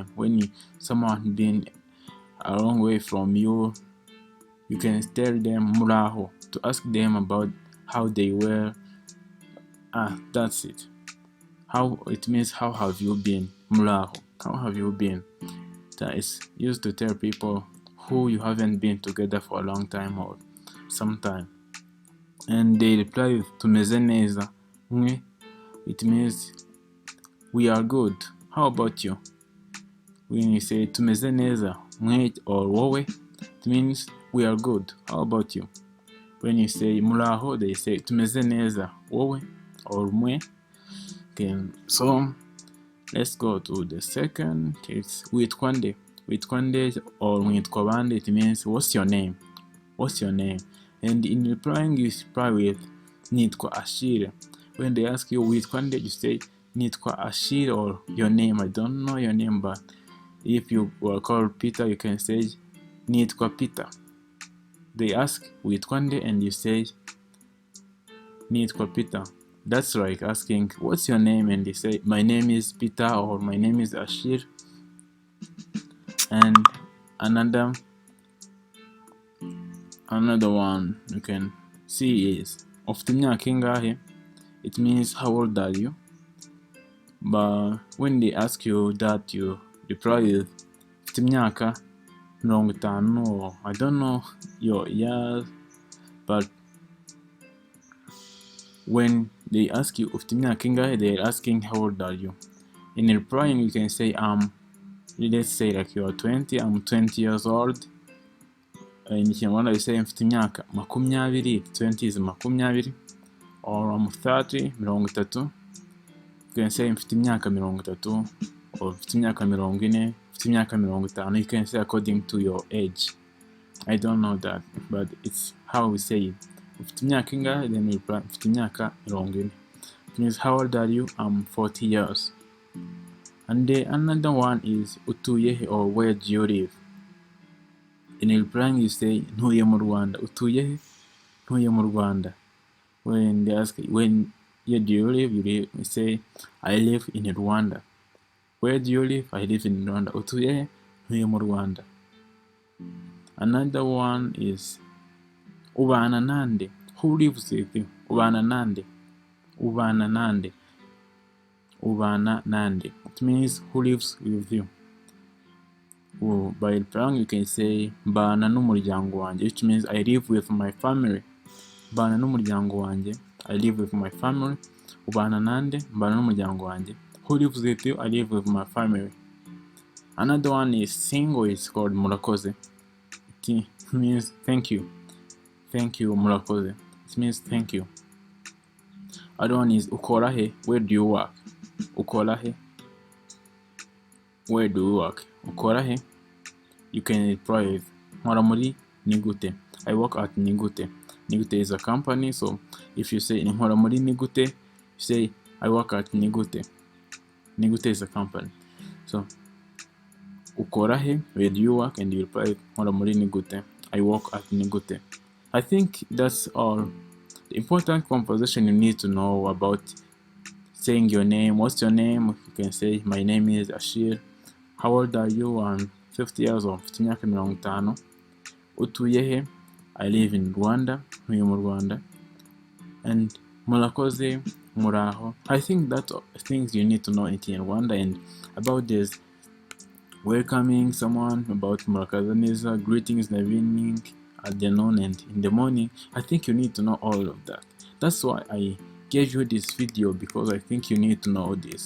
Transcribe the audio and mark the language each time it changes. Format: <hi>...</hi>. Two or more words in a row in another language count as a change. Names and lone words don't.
<en>When someone been a long way from you, you can tell them muraho to ask them about how they were. That's it. How it means how have you been? Muraho. How have you been? That is used to tell people who you haven't been together for a long time or some time. And they reply with</en> <rw>tumeze neza.</rw> <en>It means we are good. How about you? When you say</en> <rw>tumeze neza mwe</rw> <en>or wowe, it means we are good. How about you? When you say muraho, they say</en> <rw>tumeze neza wowe</rw> <en>or mwe. Okay, so let's go to the second.</en> <rw>It's witwa nde. Witwa nde or witwa bande,</rw> <en>it means what's your name? What's your name? And in replying, you reply with</en> <rw>nitwa Achille.</rw> <en>When they ask you</en> <rw>witwa nde,</rw> <en>you say</en> <rw>nitwa Achille</rw> <en>or your name. I don't know your name, but if you were called Peter, you can say</en> <rw>nitwa Peter.</rw> <en>They ask</en> <rw>witwa nde</rw> <en>and you say</en> <rw>nitwa Peter.</rw> <en>That's like asking what's your name and they say my name is Peter or my name is Achille. And another one you can see is</en> <rw>ufite imyaka ingahe.</rw> <en>It means how old are you? But when they ask you that, you reply with</en> <rw>ufite imyaka 50</rw> <en>or I don't know your years, but when they ask you</en> <rw>ufite imyaka ingahe,</rw> <en>they're asking how old are you. In replying, you can say let's say like you are 20, I'm 20 years old. In Kinyarwanda you say</en> <rw>mfite imyaka 20,</rw> <en>20 is 20, or I'm 30, 30. You can say</en> <rw>mfite imyaka 30</rw> <en>or</en> <rw>mfite imyaka 40, mfite imyaka 50.</rw> <en>You can say according to your age. I don't know that, but it's how we say it.</en> <rw>Ufite imyaka ingahe,</rw> <en>then you reply</en> <rw>mfite imyaka 40.</rw> <en>It means how old are you? I'm 40 years. And another one is</en> <rw>utuye he</rw> <en>or where do you live? In replying you say</en> <rw>ntuye mu Rwanda. Utuye he? Ntuye mu Rwanda.</rw> <en>When they ask when do you live, you say I live in Rwanda. Where do you live? I live in Rwanda.</en> <rw>Utuye he? Ntuye mu Rwanda.</rw> <en>Another one is</en> <rw>ubana nande.</rw> <en>Who lives with you?</en> <rw>Ubana nande. Ubana nande. Ubana nande.</rw> <en>It means who lives with you. By replying you can say</en> <rw>mbana n'umuryango wanjye,</rw> <en>which means I live with my family.</en> <rw>Mbana n'umuryango wanjye,</rw> <en>I live with my family.</en> <rw>Ubana nande, mbana n'umuryango wanjye.</rw> <en>Who lives with you? I live with my family. Another one is single, it's called murakoze. It means thank you. Thank you, murakoze. It means thank you. Other one is ukorahe, where do you work? Ukorahe, where do you work? Ukorahe, you can reply with</en> <rw>nkora muri nigute.</rw> <en>I work at nigute. Nigute is a company, so if you say</en> <rw>nkora muri nigute,</rw> <en>you say I work at nigute. Nigute is a company. So ukorahe, where do you work? And you reply</en> <rw>nkora muri nigute.</rw> <en>I work at nigute. I think that's all the important conversation you need to know about saying your name. What's your name? You can say my name is Achille. How old are you? I'm 50 years old.</en> <rw>Mfite imyaka 50. Utuye he?</rw> <en>I live in Rwanda.</en> <rw>Ntuye mu Rwanda. And murakoze, muraho.</rw> <en>I think that's things you need to know in Kinyarwanda. And about this welcoming someone, about</en> <rw>murakaza neza,</rw> <en>greetings in the evening, at the noon, and in the morning. I think you need to know all of that. That's why I gave you this video, because I think you need to know this.</en>